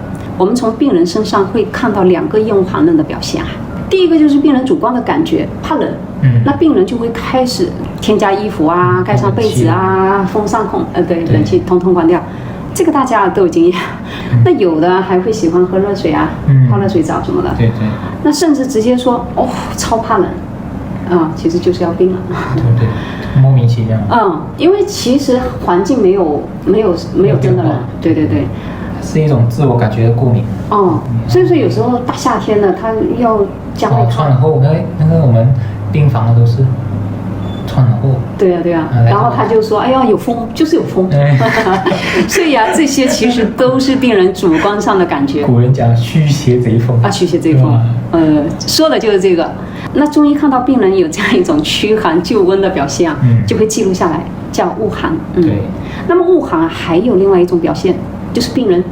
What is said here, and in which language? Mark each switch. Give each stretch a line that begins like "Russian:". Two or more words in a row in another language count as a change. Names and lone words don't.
Chinese: 我們從病人身上會看到2個厭惡寒冷的表現啊。第一個就是病人主觀的感覺怕冷，那病人就会開始添加衣服啊，蓋上被子啊，風扇孔，對，冷氣通通關掉。這個大家都有經驗。那有的還會喜歡喝熱水啊，泡熱水澡什麼的。對。那甚至直接說哦，超怕冷，其實就是要病了。对，莫名其妙。因為其實環境沒有真的冷。对。是一種自我感覺的過敏。所以說有時候大夏天的他要加外套。穿厚，那個我們病房的都是穿厚。对啊。然後他就說：“哎呀，有風，就是有風。” 所以啊，這些其實都是病人主觀上的感覺。古人講驅邪賊風驅邪賊風。說的就是這個。那中醫看到病人有這樣一種驅寒救溫的表現啊，就會記錄下來，叫惡寒。對。那麼惡寒還有另外一種表現，就是病人